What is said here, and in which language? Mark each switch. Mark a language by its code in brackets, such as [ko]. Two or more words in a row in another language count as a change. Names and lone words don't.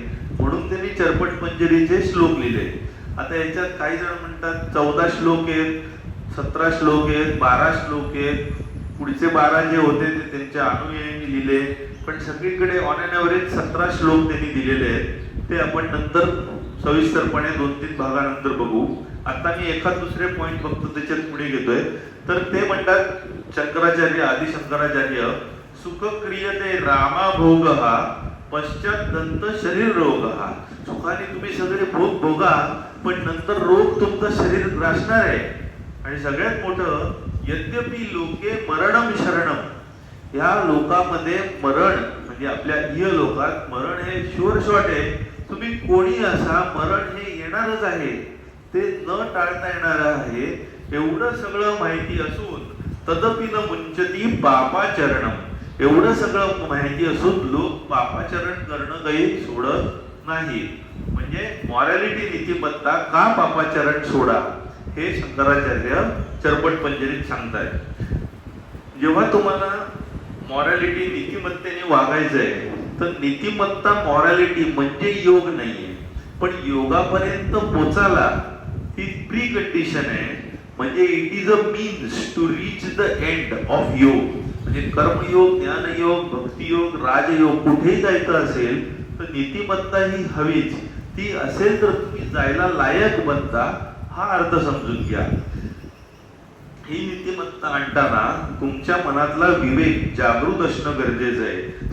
[mr] म्हणून त्यांनी चरपट पंजरीचे श्लोक लिहिले. आता याच्यात काही जण म्हणतात 14 श्लोक आहेत, 17 श्लोक आहेत, 12 श्लोक आहेत. पुढचे 12 जे होते ते त्यांच्या अनुयायांनी लिहिले. पण सगळीकडे [en] on an average [mr] 17 श्लोक त्यांनी दिलेले आहेत. ते आपण नंतर सविस्तरपणे 2-3 भागानंतर बघू. आता मी एखाद दुसरे पॉइंट फक्त त्याच्यात पुढे घेतोय. तर ते म्हणतात [sa] शंकराचार्य, आदि शंकराचार्य, सुख क्रियते रामाभोगः पश्चात दंत शरीर रोगः. [mr] सुखाने तुम्ही सगळे भोग भोगा, पण नंतर रोग तुमचं शरीर ग्रासणार आहे. आणि सगळ्यात मोठं [sa] यद्यपि लोके मरणम शरणम, [mr] या लोकामध्ये मरण म्हणजे आपल्या इह लोकात मरण हे [en] sure shot [mr] आहे. तुम्ही कोणी असा, मरण हे येणारच आहे, ते न टाळता येणार आहे. एवढं सगळं माहिती असून [sa] तदपि न मुंचती पापाचरणम, [mr] एवढं सगळं माहिती असून लोक पापाचरण करणं काही सोडत नाही. म्हणजे मॉरॅलिटी नीतिमत्ता का पापाचरण सोडा हे शंकराचार्य चरपट पंजरीत सांगतायत. जेव्हा तुम्हाला मॉरॅलिटी नीतिमत्तेने वागायचंय तर नीतिमत्ता मॉरॅलिटी म्हणजे योग नाहीये, पण योगापर्यंत पोचायला ही [en] pre condition [mr] आहे. [en] म्हणजे it is a means to reach the end of yog. [mr] म्हणजे कर्मयोग, ज्ञानयोग, भक्तियोग, राजयोग कुठेही जायचं असेल तर नीतिमत्ता ही हवीच. ती असेल तर तुम्ही जायला लायक बनता, हा अर्थ समजून घ्या. ही नीतिमत्ता आणताना तुमच्या मनातला विवेक जागृत असणं गरजेचं आहे.